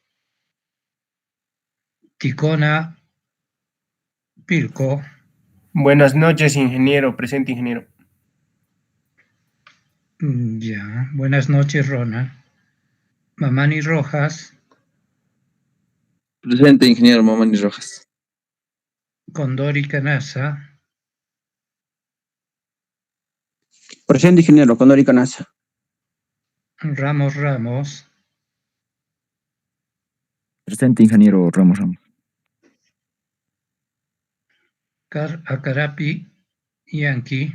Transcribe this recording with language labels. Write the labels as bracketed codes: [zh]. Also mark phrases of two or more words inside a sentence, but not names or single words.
[es] Ticona Pilco. Buenas noches, ingeniero. Presente, ingeniero. Ya, buenas noches, Ronald. Mamani Rojas. Presente, ingeniero Mamani Rojas. Condori Canasa. Presente, ingeniero Condori Canasa. Ramos Ramos. Presente, ingeniero Ramos Ramos. Acarapi Yankee.